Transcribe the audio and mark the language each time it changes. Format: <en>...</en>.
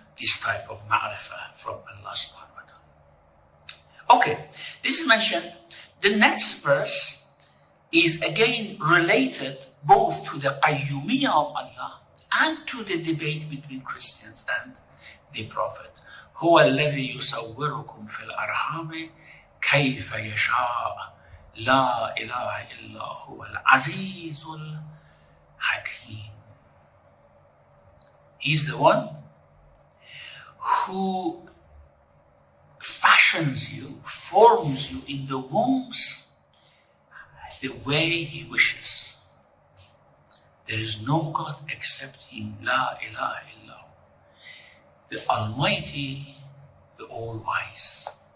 <en>this type of ma'rifah from Allah subhanahu wa ta'ala. Okay, this is mentioned. The next verse is again related both to the qayyumiyyah of Allah and to the debate between Christians and the Prophet.</en> <ar>هو الذي يصوركم في الأرحام كيف يشاء لا إله إلا هو العزيز الحكيم.</ar> <en>He's the one who fashions you, forms you in the wombs the way he wishes. There is no God except him, La ilaha illallah, the Almighty, the All-Wise.</en>